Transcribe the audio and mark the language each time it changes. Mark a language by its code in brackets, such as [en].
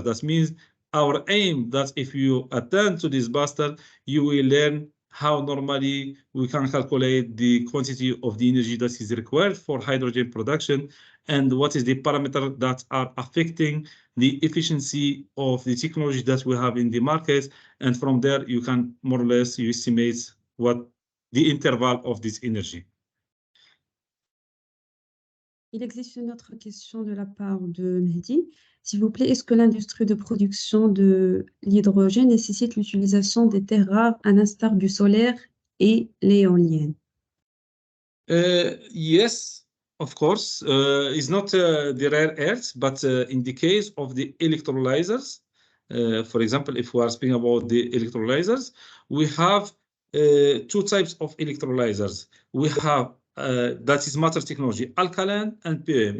[en] That means our aim that if you attend to this master, you will learn how normally we can calculate the quantity of the energy that is required for hydrogen production, and what is the parameter that are affecting the efficiency of the technology that we have in the market. And from there, you can more or less you estimate what the interval of this energy. [fr] Il existe une autre question de la part de Mehdi. S'il vous plaît, est-ce que l'industrie de production de l'hydrogène nécessite l'utilisation des terres rares à l'instar du solaire et l'éolienne? [en] Yes, of course. It's not the rare earths, but in the case of the electrolyzers, for example, if we are speaking about the electrolyzers, we have 2 types of electrolyzers. We have that is matter technology, alkaline and POM.